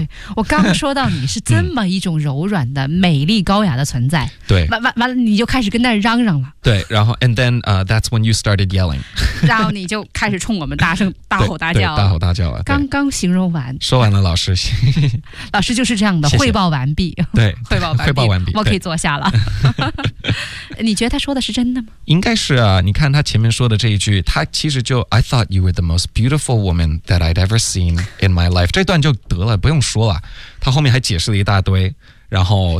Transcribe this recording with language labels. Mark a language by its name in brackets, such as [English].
[Chinese] 对我刚说到你是这么一种柔软的美丽高雅的存在对完了你就开始跟那嚷嚷了对然后 [English] and then、that's when you started yelling [Chinese] 然后你就开始冲我们大吼大叫大吼大叫了刚刚形容完说完了老师老师就是这样的谢谢汇报完毕对汇报完毕我可以坐下了你觉得他说的是真的吗？应该是啊，你看他前面说的这一句，他其实就 [English] I thought you were the most beautiful woman that I'd ever seen in my life [Chinese] 这段就得了，不用说了，他后面还解释了一大堆，然后